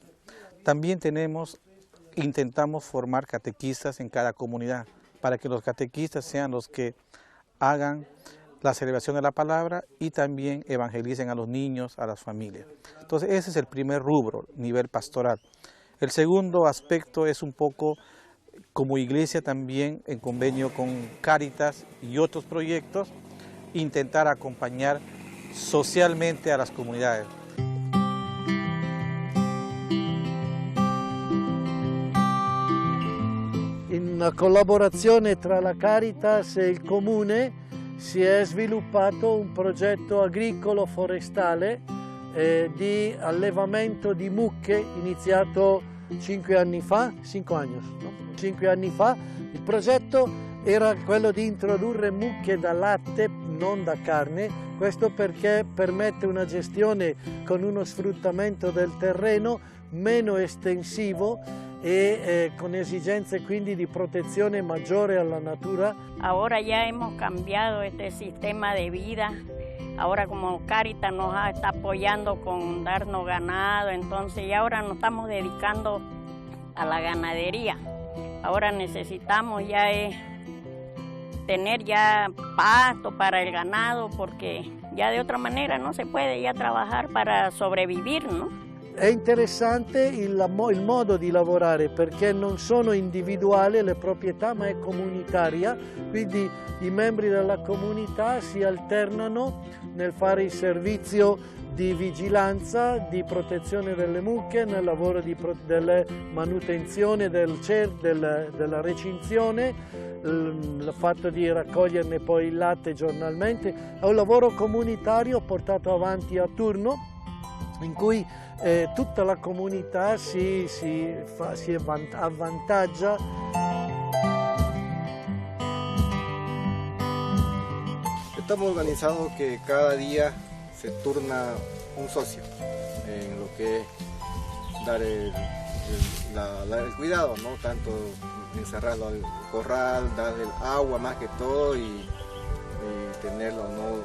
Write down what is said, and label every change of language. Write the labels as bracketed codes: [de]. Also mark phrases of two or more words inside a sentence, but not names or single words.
[es] También intentamos formar catequistas en cada comunidad, para que los catequistas sean los que hagan la celebración de la palabra y también evangelicen a los niños, a las familias. Entonces ese es el primer rubro, nivel pastoral. El segundo aspecto es un poco como iglesia también en convenio con Cáritas y otros proyectos, intentar acompañar socialmente a las comunidades. [it] In una collaborazione tra la Caritas e il Comune si è sviluppato un progetto agricolo forestale di allevamento di mucche iniziato 5 anni fa. Il progetto era quello di introdurre mucche da latte, non da carne, questo perché permette una gestione con uno sfruttamento del terreno meno estensivo e con esigenze quindi di protezione maggiore alla natura. [es] Ahora ya hemos cambiado este sistema de vida. Ahora como Cáritas nos está apoyando con darnos ganado, entonces y ahora nos estamos dedicando a la ganadería. Ahora necesitamos ya tener ya pasto para el ganado, porque ya de otra manera no se puede ya trabajar para sobrevivir, ¿no? [it] È interessante il modo di lavorare perché non sono individuali le proprietà ma è comunitaria, quindi i membri della comunità si alternano nel fare il servizio di vigilanza, di protezione delle mucche, nel lavoro della manutenzione della recinzione, il fatto di raccoglierne poi il latte giornalmente. È un lavoro comunitario portato avanti a turno in cui tutta la comunità si avvantaggia. [es] Estamos organizados que cada día se turna un socio en lo que es dar el cuidado, ¿no? Tanto encerrarlo al corral, darle el agua más que todo y tenerlo, ¿no?